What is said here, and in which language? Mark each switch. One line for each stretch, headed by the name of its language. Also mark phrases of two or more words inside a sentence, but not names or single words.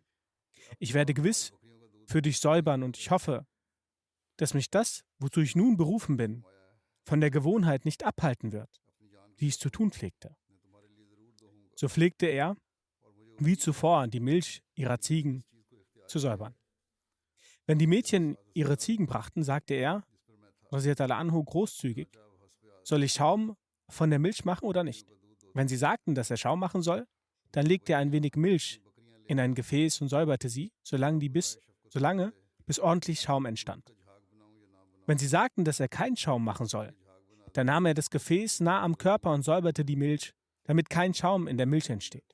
German: Ich werde gewiss für dich säubern und ich hoffe, dass mich das, wozu ich nun berufen bin, von der Gewohnheit nicht abhalten wird, wie ich es zu tun pflegte. So pflegte er, wie zuvor, die Milch ihrer Ziegen zu säubern. Wenn die Mädchen ihre Ziegen brachten, sagte er,
Arabic: رضي الله عنه,
German: großzügig, soll ich Schaum von der Milch machen oder nicht? Wenn sie sagten, dass er Schaum machen soll, dann legte er ein wenig Milch in ein Gefäß und säuberte sie, solange bis ordentlich Schaum entstand. Wenn sie sagten, dass er keinen Schaum machen soll, dann nahm er das Gefäß nah am Körper und säuberte die Milch, damit kein Schaum in der Milch entsteht.